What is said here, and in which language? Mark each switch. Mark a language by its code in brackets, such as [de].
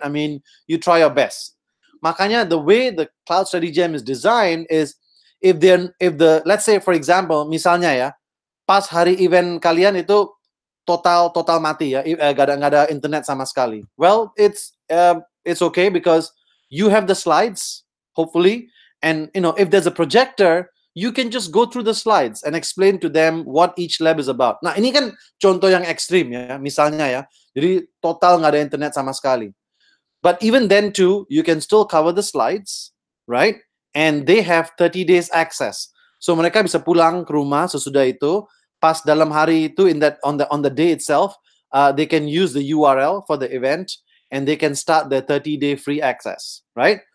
[en] I mean, you try your best. Makanya the way the Cloud Study Jam is designed is if the let's say for example [id] misalnya ya, pas hari event kalian itu total mati ya, nggak ada internet sama sekali. [en] Well, it's okay because you have the slides hopefully, and if there's a projector, you can just go through the slides and explain to them what each lab is about. [id] Nah, ini kan contoh yang ekstrim ya, misalnya ya. Jadi total nggak ada internet sama sekali. [en] But even then too, you can still cover the slides, right? And they have 30 days access. So [id] mereka bisa pulang ke rumah sesudah itu, pas dalam hari itu [en] on the day itself, they can use the URL for the event and they can start their 30-day free access, right?